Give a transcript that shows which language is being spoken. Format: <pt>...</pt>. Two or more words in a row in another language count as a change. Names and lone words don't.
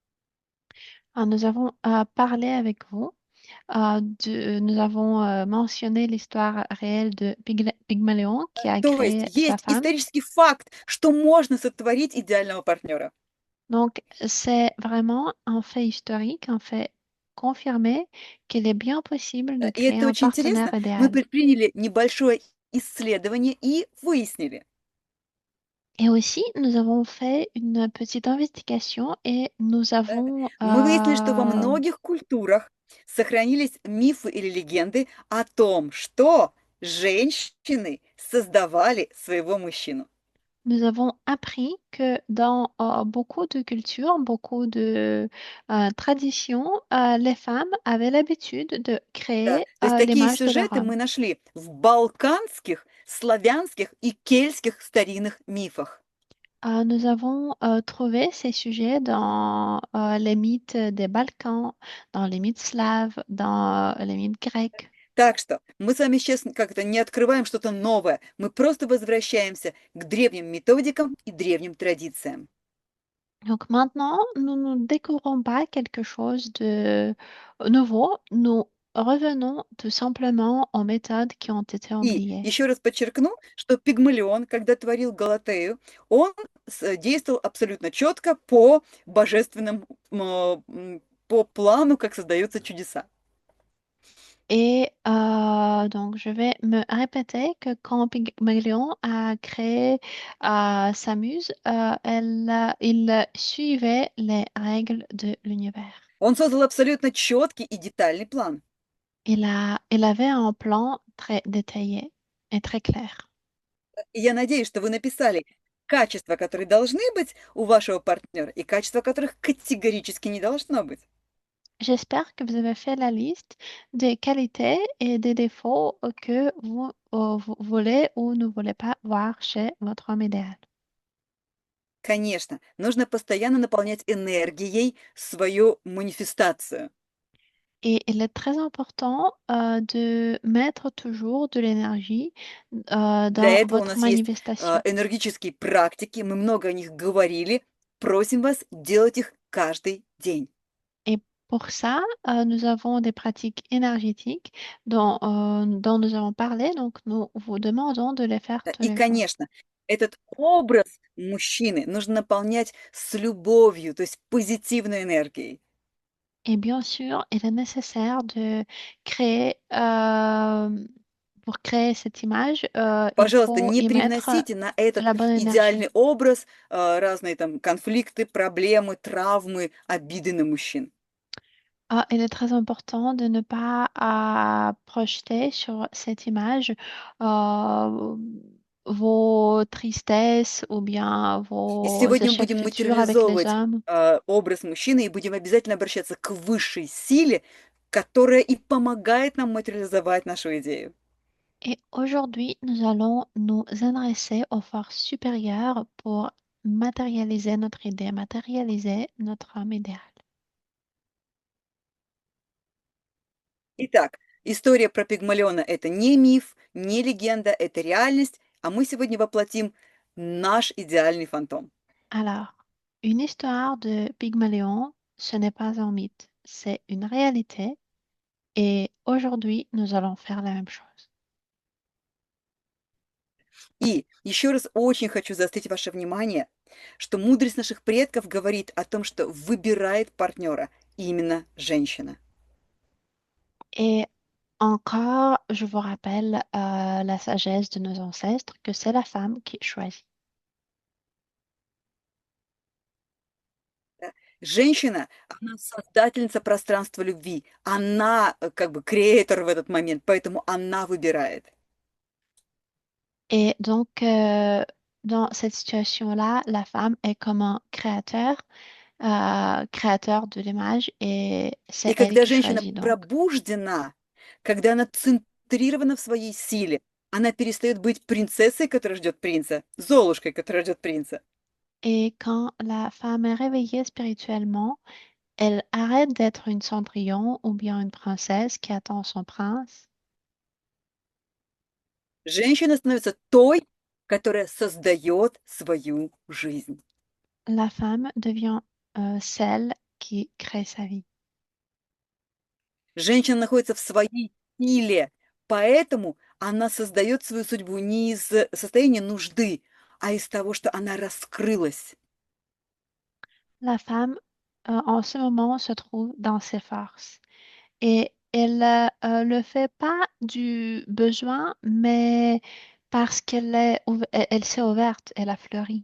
<fr>Nous avons parlé avec vous. Nous avons mentionné l'histoire réelle de Pygmalion qui a</fr> <ru>То есть</ru> <fr>créé sa</fr> <ru>есть</ru> <fr>femme.</fr> <ru>исторический факт, что можно сотворить идеального партнера.</ru> <fr>Donc, c'est vraiment un fait historique, un fait confirmé qu'il est bien possible de</fr> <ru>И</ru> <fr>créer</fr> <ru>это</ru> <fr>un</fr> <ru>очень</ru> <fr>partenaire</fr> <ru>интересно. Мы</ru> <fr>idéal.</fr> <ru>предприняли небольшое исследование и выяснили,</ru> <fr>Et aussi, nous avons fait une petite investigation et nous</fr> <ru>да,</ru> <fr>avons</fr> <ru>мы выяснили, что во многих культурах сохранились мифы или легенды о том, что женщины создавали своего мужчину.</ru> <fr>Nous avons appris que dans beaucoup de cultures, beaucoup de traditions, les femmes avaient l'habitude de</fr> <ru>Да,</ru> <fr>créer</fr> <ru>то есть такие</ru> <fr>l'image de leur</fr> <ru>сюжеты</ru> <fr>homme.</fr> <ru>мы нашли в балканских, славянских и кельтских старинных мифах.</ru> <fr>Nous avons trouvé ces sujets dans les mythes des Balkans, dans les mythes slaves, dans les mythes grecs.</fr> <ru>Так что мы с вами сейчас как-то не открываем что-то новое, мы просто возвращаемся к древним методикам и древним традициям.</ru> <fr>Donc maintenant, nous ne découvrons pas quelque chose de nouveau, nous revenons tout simplement aux méthodes qui ont été</fr> <ru>И</ru> <fr>oubliées.</fr> <ru>еще раз подчеркну, что Пигмалион, когда творил Галатею, он действовал абсолютно четко по божественным, по плану, как создаются чудеса.</ru> <fr>Et donc, je vais me répéter que quand Pygmalion a créé sa muse, il suivait les règles de l'univers.</fr> <ru>Он создал абсолютно четкий и детальный план.</ru> <fr>Il avait un plan très détaillé et très clair.</fr> <ru>И я надеюсь, что вы написали качества, которые должны быть у вашего партнера, и качества, которых категорически не должно быть.</ru> <fr>J'espère que vous avez fait la liste des qualités et des défauts que vous voulez ou ne voulez pas voir chez votre homme idéal.</fr> <ru>Конечно, нужно постоянно наполнять энергией свою манифестацию.</ru> <fr>Et il est très important de mettre toujours de l'énergie</fr> <ru>Для</ru> <fr>dans</fr> <ru>этого у</ru> <fr>votre</fr> <ru>нас есть</ru> <fr>manifestation.</fr> <ru>энергетические практики, мы много о них говорили. Просим вас делать их каждый день.</ru> <fr>Et pour ça, nous avons des pratiques énergétiques dont nous avons parlé, donc nous vous demandons de les faire tous</fr> <ru>И,</ru> <fr>les jours.</fr> <ru>конечно, этот образ мужчины нужно наполнять с любовью, то есть позитивной энергией.</ru> <fr>Et bien sûr, il est nécessaire de créer, pour créer cette image, il</fr> <ru>Пожалуйста,</ru> <fr>faut</fr> <ru>не</ru> <fr>y mettre</fr> <ru>привносите на</ru> <fr>de</fr> <ru>этот</ru> <fr>la bonne énergie.</fr> <ru>идеальный образ разные там конфликты, проблемы, травмы, обиды на мужчин.</ru> <fr>Il est très important de ne pas projeter sur cette image euh, vos tristesses ou bien</fr> <ru>И</ru> <fr>vos</fr> <ru>сегодня мы</ru> <fr>échecs</fr> <ru>будем</ru> <fr>futurs avec les</fr> <ru>материализовывать</ru> <fr>hommes.</fr> <ru>образ мужчины и будем обязательно обращаться к высшей силе, которая и помогает нам материализовать нашу идею.</ru> <fr>Et aujourd'hui, nous allons nous adresser aux forces supérieures pour matérialiser notre idée, matérialiser notre homme idéal.</fr> <ru>Итак, история про Пигмалиона– это не миф, не легенда, это реальность, а мы сегодня воплотим наш идеальный фантом.</ru> <fr>Alors, une histoire de Pygmalion, ce n'est pas un mythe, c'est une réalité. Et aujourd'hui, nous allons faire la même chose.</fr> <ru>И еще раз очень хочу заострить ваше внимание, что мудрость наших предков говорит о том, что выбирает партнера именно женщина.</ru> <fr>Et encore, je vous rappelle la sagesse de nos ancêtres, que c'est la femme qui choisit.</fr> <ru>Да. Женщина, она создательница пространства любви, она как бы креатор в этот момент, поэтому она выбирает.</ru> <fr>Et donc, dans cette situation-là, la femme est comme un créateur, créateur de l'image, et c'est</fr> <ru>И</ru> <fr>elle</fr> <ru>когда</ru> <fr>qui</fr> <ru>женщина</ru> <fr>choisit donc.</fr> <ru>пробуждена, когда она центрирована в своей силе, Она перестает быть принцессой, которая ждет принца, Золушкой, которая ждет принца.</ru> <fr>Et quand la femme est réveillée spirituellement, elle arrête d'être une Cendrillon ou bien une princesse qui attend son prince.</fr> <ru>Женщина становится той, которая создает свою жизнь.</ru> <fr>La femme devient celle qui crée sa vie.</fr> <ru>Женщина находится в своей силе, поэтому она создает свою судьбу не из состояния нужды, а из того, что она раскрылась.</ru> <fr>La femme, en ce moment, se trouve dans ses forces et elle le fait pas du besoin, mais parce elle s'est ouverte, elle a fleuri.</fr>